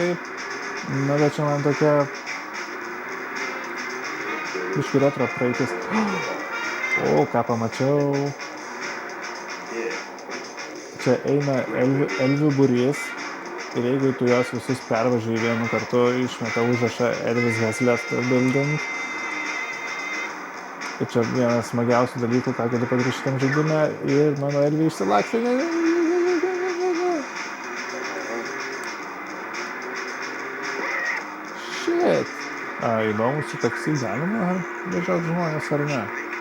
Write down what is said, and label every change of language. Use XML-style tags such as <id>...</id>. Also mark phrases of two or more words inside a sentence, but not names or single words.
<lt>Na, bet čia man tokia biškį retro praeitis. O, ką pamačiau. Čia eina elvių būrys ir jeigu tu juos visus pervažiuoji vienu kartu, išmeta užrašą</lt> <en>Elvis has left the building.</en> <lt>Ir čia vienas smagiausių dalykų, ką galiu padaryti šitam žaidime, ir mano elviai išsilakstė. Shit. Įdomu, su taksi galima vežioti žmonės ar ne?</lt>